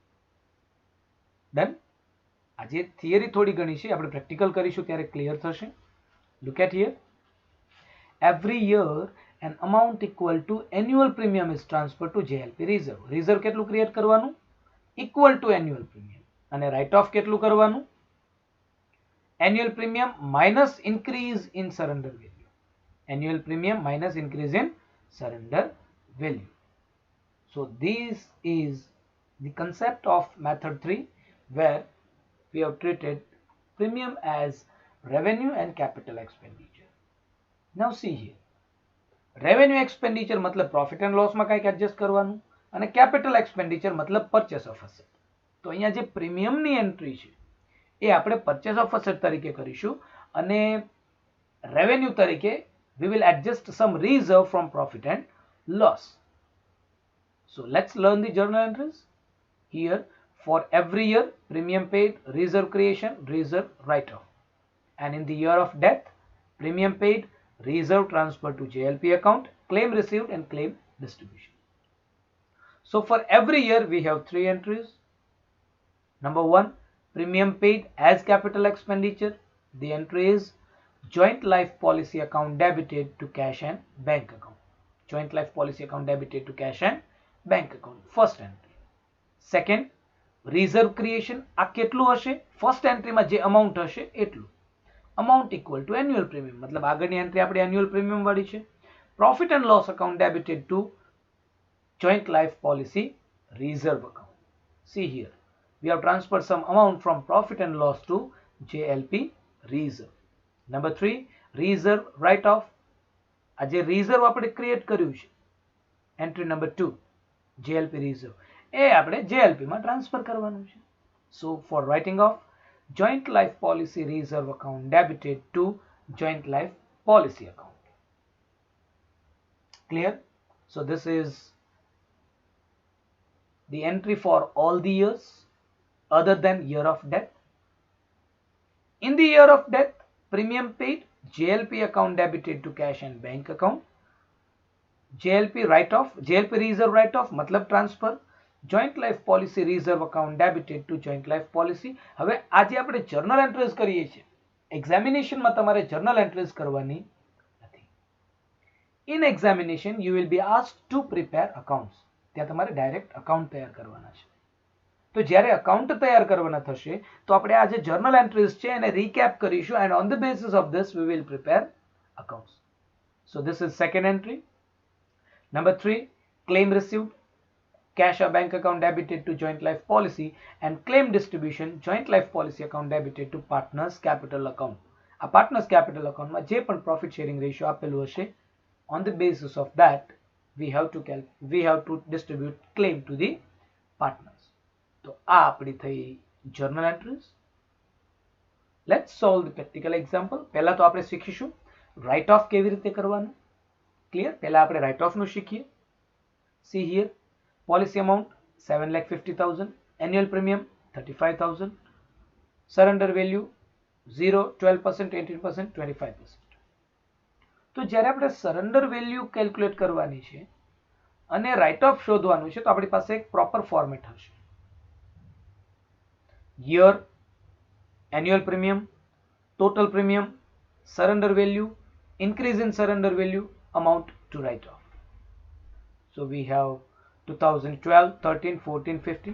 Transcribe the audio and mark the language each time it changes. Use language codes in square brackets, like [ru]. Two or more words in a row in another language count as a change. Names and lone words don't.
[gu] ડન. આજે થિયરી થોડી ઘણી છે, આપણે પ્રેક્ટિકલ કરીશું ત્યારે ક્લિયર થશે. [en] look at here. every year an amount equal to annual premium is transferred to JLP reserve. [gu] રિઝર્વ કેટલું ક્રિએટ કરવાનું? [en] equal to annual premium. [gu] અને [en] write off [gu] કેટલું કરવાનું? [en] annual premium minus increase in surrender value. Annual premium minus increase in surrender value. So this is the concept of method 3, where we have treated premium as revenue and capital expenditure. Now see here. Revenue expenditure मतलब profit and loss [gu] માં કંઈક એડજસ્ટ કરવાનું, અને [en] capital expenditure मतलब purchase of asset. તો અહીંયા જે પ્રીમિયમ ની એન્ટ્રી છે એ આપણે purchase of asset તરીકે કરીશું, અને રેવન્યુ તરીકે we will adjust some reserve from profit and loss. So let's learn the journal entries. Here, for every year, premium paid, reserve creation, reserve write-off. And in the year of death, premium paid, reserve transferred to JLP account, claim received and claim distribution. So for every year, we have 3 entries. Number 1, premium paid as capital expenditure. The entry is joint life policy account debited to cash and bank account. Joint life policy account debited to cash and bank account. First entry. Second, reserve creation. [gu] આ કેટલું હશે? ફર્સ્ટ એન્ટ્રીમાં જે અમાઉન્ટ હશે એટલું. [en] Amount equal to annual premium. [gu] मतलब આગળની એન્ટ્રી આપણે [en] annual premium [gu] વાળી છે. [en] Profit and loss account debited to joint life policy reserve account. See here. We have transferred some amount from profit and loss to JLP reserve. Number 3, reserve write-off. [gu] આ જે reserve આપણે ક્રિએટ કર્યું છે, [en] entry number 2, JLP reserve, [gu] એ આપણે JLP માં ટ્રાન્સફર કરવાનું છે. [en] So for writing off, joint life policy reserve account debited to joint life policy account. Clear? So this is the entry for all the years other than year of death. In the year of death, premium paid, JLP account debited to cash and bank account. JLP write-off, JLP reserve write-off मतलब transfer. Joint life policy reserve account debited to joint life policy. [gu] હવે આજે આપણે [en] journal entries [gu] કરીએ છીએ. Examination માં તમારે [en] journal entries [gu] કરવાની નથી. [en] In examination, you will be asked to prepare accounts. [gu] ત્યાં તમારે [en] direct account [gu] તૈયાર કરવાના છે. તો જ્યારે અકાઉન્ટ તૈયાર કરવાના થશે તો આપણે આ જે [en] journal entries [gu] છે એને રીકેપ કરીશું, [en] and on the basis of this we will prepare accounts. So this is second entry. Number 3, claim received, cash or bank account debited to joint life policy, and claim distribution, joint life policy account debited to partners capital account. [gu] આ [en] partners capital account [gu] માં જે પણ [en] profit sharing ratio [gu] આપેલું હશે, [en] on the basis of that we have to distribute claim to the partners. [gu] તો આ આપણી થઈ [en] journal entries. Let's solve the practical example. [gu] પહેલા તો આપણે શીખીશું [en] write off [gu] કેવી રીતે કરવાનું. ક્લિયર? પહેલા આપણે [en] write off [gu] નું શીખીએ. [en] See here, policy amount 7,50,000, annual premium 35,000, surrender value 0, 12%, 18%, 25%. [gu] તો જ્યારે આપણે [en] surrender value calculate [gu] કરવાની છે અને [en] write off [gu] શોધવાનું છે તો આપણી પાસે એક [en] proper format [gu] હશે. [en] Year, annual premium, total premium, surrender value, increase in surrender value, amount to write off. So we have 2012, 13, 14, 15.